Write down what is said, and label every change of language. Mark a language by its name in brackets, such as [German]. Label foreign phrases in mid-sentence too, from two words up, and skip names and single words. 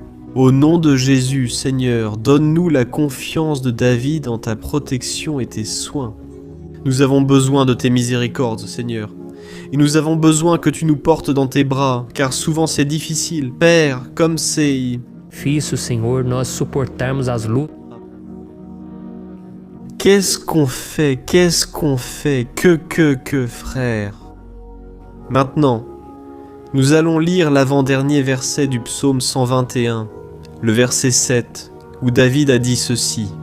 [French] Au nom de Jésus, Seigneur, donne-nous la confiance de David en ta protection et tes soins. Nous avons besoin de tes miséricordes, Seigneur. Et nous avons besoin que tu nous portes dans tes bras, car souvent c'est difficile. Père, comme c'est... [Portuguese] Difícil, Senhor, nós suportarmos as lutas. [French] Qu'est-ce qu'on fait? Que, frère? Maintenant, nous allons lire l'avant-dernier verset du psaume 121, le verset 7, où David a dit ceci.